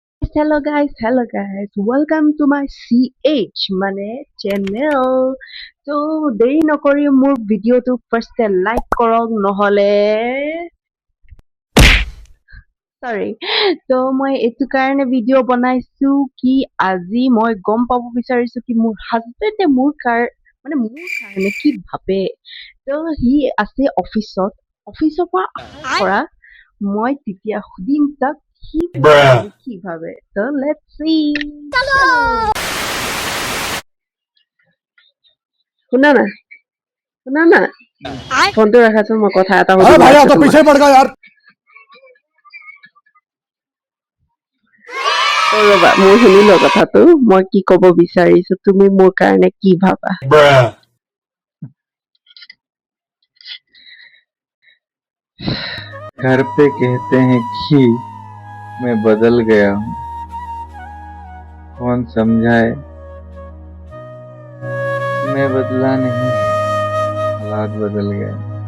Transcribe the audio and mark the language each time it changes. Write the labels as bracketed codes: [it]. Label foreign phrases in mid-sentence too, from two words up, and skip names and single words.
[en] hello guys. Welcome to my CH মানে channel. [as] তো দেৰি নকৰি মোৰ ভিডিঅ'টো ফাৰ্ষ্টে লাইক কৰক নহলে sorry. তো মই এইটো কাৰণে ভিডিঅ' বনাইছো কি আজি মই গম পাব বিচাৰিছো কি মোৰ হাজবেণ্ডে মোৰ কাৰণে কি ভাবে। তো সি আছে অফিচৰ পৰা অহাৰ পৰা মই তেতিয়া সুধিম তাক কি ভাবে। তো [en] let's see. [as] শুনা না ফোনটো ৰাখাচোন মই কথা এটা [hi] अरे भाई आप तो [as] সুধিম। [hi] पीछे पड़ गए यार। [as] ৰবা মই শুনিলো কথাটো মই কি কব বিচাৰিছো তুমি মোৰ কাৰণে কি ভাবা। [hi] घर पे कहते हैं कि मैं बदल गया हूँ, कौन समझाए मैं बदला नहीं, हालात बदल गए।